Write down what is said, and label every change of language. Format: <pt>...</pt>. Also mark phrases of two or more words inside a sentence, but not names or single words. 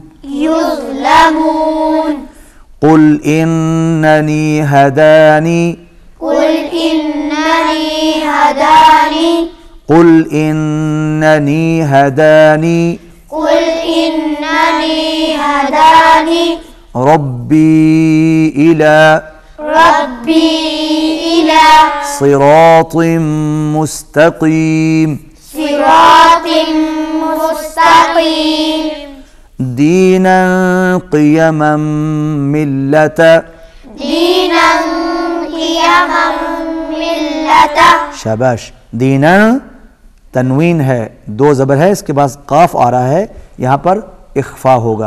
<ar>युज़्लमून। قل إنني هداني. قل إنني هداني. قل إنني هداني. قل إنني هداني. ربي إلى. ربي إلى صراطٍ مستقيمٍ. صراطٍ مستقيمٍ. دينًا قيمًا ملة. دينًا قيمًا ملة.</ar> <hi>शाबाश। दीनन तनवीन है, दो ज़बर है, इसके बाद काफ आ रहा है, यहाँ पर इख्फा होगा।</hi>